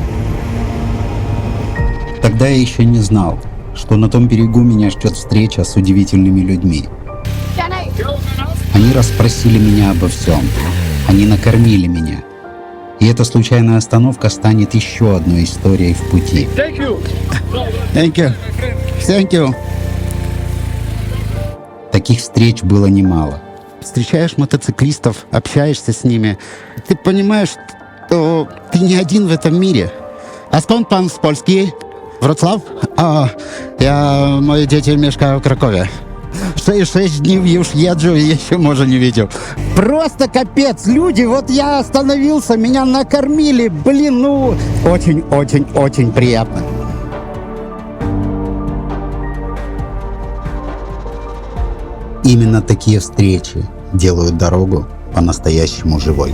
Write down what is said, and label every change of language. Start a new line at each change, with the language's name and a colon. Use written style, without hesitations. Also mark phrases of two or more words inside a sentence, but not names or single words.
Russian: Тогда я еще не знал, что на том берегу меня ждет встреча с удивительными людьми. Они расспросили меня обо всем. Они накормили меня. И эта случайная остановка станет еще одной историей в пути.
English: Thank you.
Russian: Таких встреч было немало. Встречаешь мотоциклистов, общаешься с ними. Ты понимаешь, что ты не один в этом мире.
Polish: А skąd pan z Polski? Wrocław? Moje dzieci mieszkają w Krakowie.
Russian: 6 дней już езжу и еще, может, не видел. Просто капец, люди, вот я остановился, меня накормили, блин, ну, очень приятно. Именно такие встречи делают дорогу по-настоящему живой.